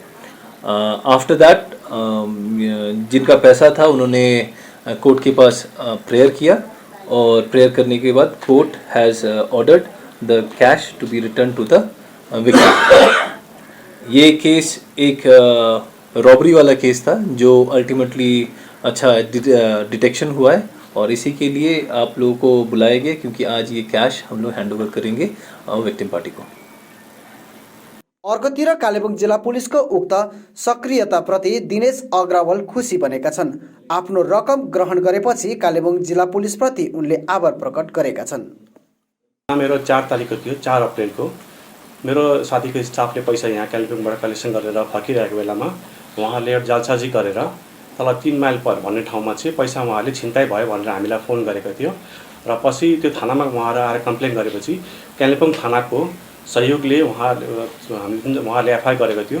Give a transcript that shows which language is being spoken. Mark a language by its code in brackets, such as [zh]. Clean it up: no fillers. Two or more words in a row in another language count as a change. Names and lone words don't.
[en] after that [hi] जिनका पैसा था उन्होंने कोर्ट के पास प्रेयर किया और प्रेयर करने के बाद [en] court has ordered the cash to be return to the victim. [hi] ये केस एक रॉबरी वाला केस था जो अल्टीमेटली अच्छा डिटेक्शन हुआ है और इसी के लिए आप लोगों को बुलाया गया, क्योंकि आज ये कैश हम लोग [en] hand over [hi] करेंगे [en] victim party [hi] को। [ne] अर्कोतिर कालेबुङ जिल्ला पुलिसको उक्त सक्रियताप्रति दिनेश अग्रवाल खुसी बनेका छन्। आफ्नो रकम ग्रहण गरेपछि कालेबुङ जिल्ला पुलिसप्रति उनले आभार प्रकट गरेका छन्। मेरो 4 तारिखको थियो, 4 अप्रेलको मेरो साथीको स्टाफले पैसा यहाँ कालेबुङबाट कलेक्सन गरेर फर्किरहेको बेलामा उहाँले जालसाजी गरेर तल 3 माइल पर भन्ने ठाउँमा चाहिँ पैसा उहाँले छिनताई भयो भनेर हामीलाई फोन गरेको थियो र पछि त्यो थानामा उहाँहरू आएर कम्प्लेन गरेपछि कालिम्पोङ थानाको सहयोगले उहाँले एफआइआर गरेको थियो।